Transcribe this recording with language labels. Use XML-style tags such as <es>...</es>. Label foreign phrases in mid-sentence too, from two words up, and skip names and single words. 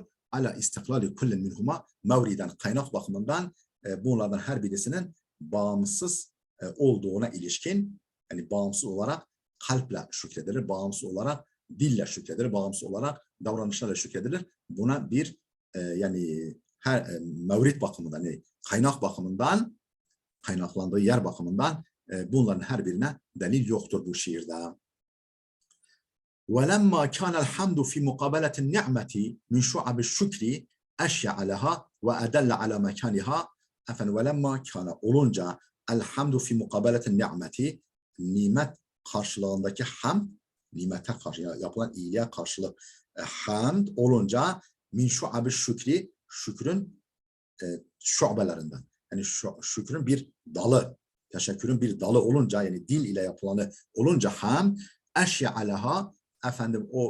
<ar>على استقلال كل منهما موردا</ar> <tr>kaynak bakımından bunlardan her birisinin bağımsız olduğuna ilişkin yani bağımsız olarak kalple şükredilir, bağımsız olarak dille şükredilir, bağımsız olarak davranışlarla şükredilir. Buna bir yani her mevrid bakımından, yani kaynak bakımından, kaynaklandığı yer bakımından bunların her birine delil yoktur bu şiirde.</tr> <ar>وَلَمَّا كَانَ الْحَمْدُ فِي مُقَابَلَةِ النِّعْمَةِ مِنْ شُعَبِ الشُّكْرِ اَشْيَعَ لَهَا وَاَدَلَّ عَلَى مَكَانِهَا.</ar> <tr>Efendim</tr> <ar>وَلَمَّا كَانَ</ar> <tr>olunca</tr> <ar>الْحَمْدُ فِي مُقَابَلَةِ النِّعْمَةِ</ar> <tr>nimet karşılığındaki hamd, nimete karşı yapılan iyiliğe karşılık hamd olunca</tr> <ar>من شعب الشكر</ar> <tr>şükrün şubelerinden. Yani şükrün bir dalı, teşekkürün bir dalı olunca, yani dil ile yapılanı olunca ham eşya'aleha, efendim o</tr>